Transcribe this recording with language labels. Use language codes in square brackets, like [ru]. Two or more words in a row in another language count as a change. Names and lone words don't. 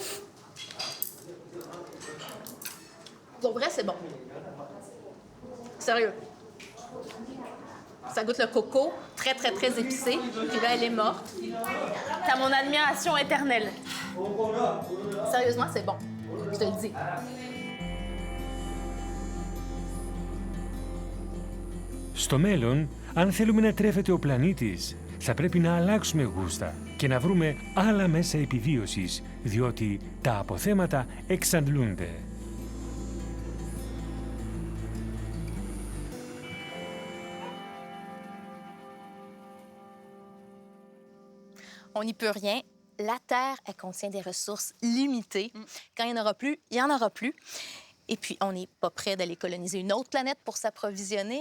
[fr] Pour vrai, c'est bon. Sérieux. Ça goûte le coco, très, très, très épicé. Puis là, elle est morte. T'as mon admiration éternelle. Sérieusement, c'est bon. Je te le dis. [el] Στο μέλλον, αν θέλουμε να τρέφεται ο πλανήτης, θα πρέπει να αλλάξουμε γούστα και να βρούμε άλλα μέσα επιβίωσης, διότι τα αποθέματα εξαντλούνται. [fr] On n'y peut rien. La Terre, elle contient des ressources limitées. Quand il n'y en aura plus, il n'y en aura plus. Et puis, on n'est pas prêt d'aller coloniser une autre planète pour s'approvisionner, hein?